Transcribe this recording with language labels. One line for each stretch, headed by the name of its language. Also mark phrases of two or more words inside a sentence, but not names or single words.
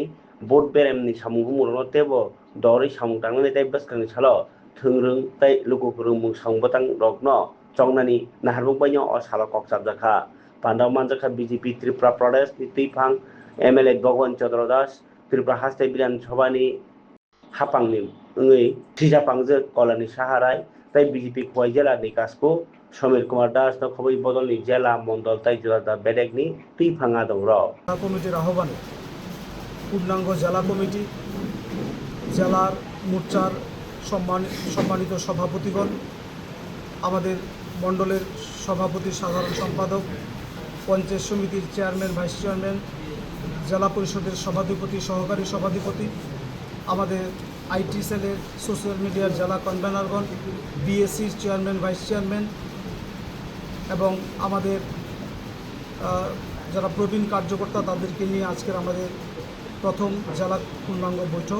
Kok Borok: बोट बेरेमनि सामुं हुमुरनो तेबो दरै सामुं तांनानै ताइ बसखांनि सालो थोंरों ताइ लुगुफुरुं मुं सामुंबतां रगनो चंनानि नाहारबुं बायनो अ साला कक साबजाखा पान्डाव मानजाखा बीजेपी त्रिपुरा प्रदेश नि तैफां एमएलए भगवान चंद्र दास त्रिपुरा हास्ते विधानसभानि हापांनि ओङै थिजापांजो कलानि साहाराय ताइ बीजेपी खुवाई जेला नि कासको समीर कुमार दास न खबै बदलनि जेला मण्डल ताइ जिल्ला बेडेकनि तैफाङा दं र
Bangla: কমিটির আহ্বানে পূর্ণাঙ্গ জেলা কমিটি জেলার মোর্চার সম্মানিত সভাপতিগণ আমাদের মণ্ডলের সভাপতি সাধারণ সম্পাদক পঞ্চায়েত সমিতির চেয়ারম্যান
English: vice chairman
Bangla: জেলা পরিষদের সভাধিপতি সহকারী সভাধিপতি আমাদের
English: IT celler social mediar
Bangla: জেলা কনভেনারগণ বিএসসির চেয়ারম্যান
English: vice chairman
Bangla: এবং আমাদের যারা প্রবীণ কার্যকর্তা তাদেরকে নিয়ে আজকের আমাদের প্রথম জেলা পূর্ণাঙ্গ বৈঠক।